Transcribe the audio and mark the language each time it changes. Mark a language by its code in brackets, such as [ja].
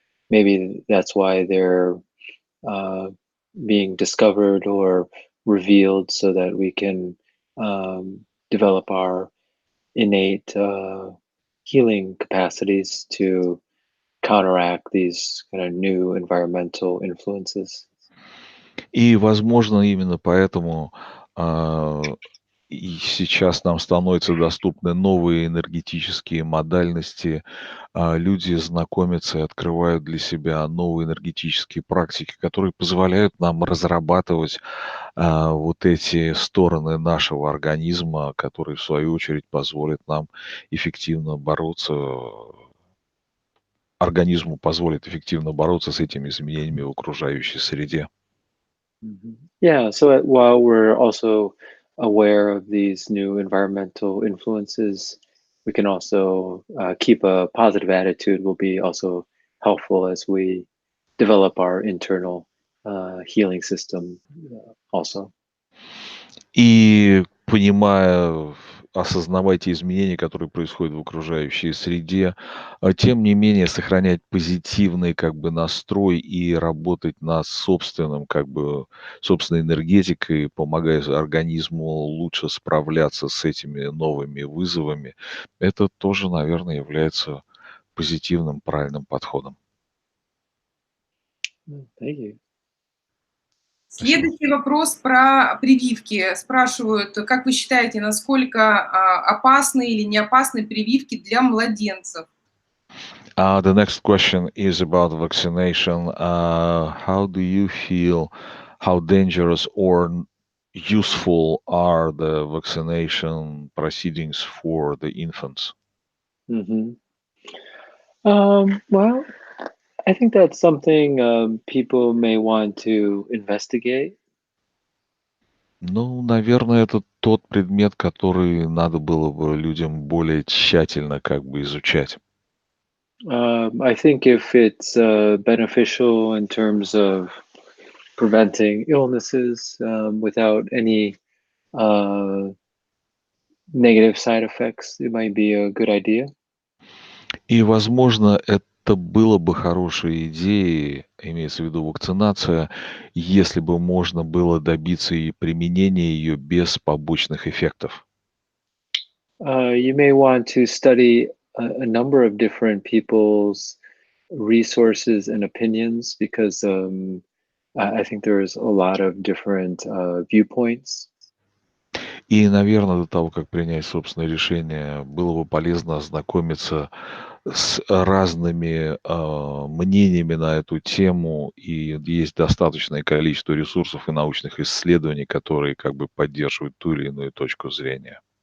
[en] Maybe that's why they're being discovered or revealed so that we can develop our innate healing capacities to counteract these kind of new environmental influences. [ru] И, возможно, именно поэтому и сейчас нам становятся доступны новые энергетические модальности. Люди знакомятся и открывают для себя новые энергетические практики, которые позволяют нам разрабатывать вот эти стороны нашего организма, которые, в свою очередь, позволят нам эффективно бороться, организму позволит эффективно бороться с этими изменениями в окружающей среде. [en] Yeah, so while we're also aware of these new environmental influences, we can also keep a positive attitude will be also helpful as we develop our internal healing system also. [ru] И понимая, осознавая те изменения, которые происходят в окружающей среде, тем не менее сохранять позитивный как бы настрой и работать над собственным как бы собственной энергетикой, помогая организму лучше справляться с этими новыми вызовами, это тоже, наверное, является позитивным, правильным подходом. [en] Thank you. [ru] Спасибо. Следующий вопрос про прививки. Спрашивают, как вы считаете, насколько опасны или не опасны прививки для младенцев? [en] The next question is about vaccination. How do you feel? How dangerous or useful are the vaccination proceedings for the infants? Mm-hmm. Well, I think that's something people may want to investigate. [ru] Ну, наверное, это тот предмет, который надо было бы людям более тщательно как бы изучать. [en] I think if it's beneficial in terms of preventing illnesses without any negative side effects, it might be a good idea. [ru] И, возможно, это было бы хорошей идеей, имеется в виду вакцинация, если бы можно было добиться и применения ее без побочных эффектов. [en] You may want to study a number of different people's resources and opinions because I think there's a lot of different viewpoints. [ru] И, наверное, до того, как принять собственное решение, было бы полезно ознакомиться с разными мнениями на эту тему, и есть достаточное количество ресурсов и научных исследований, которые как бы поддерживают ту или иную точку зрения.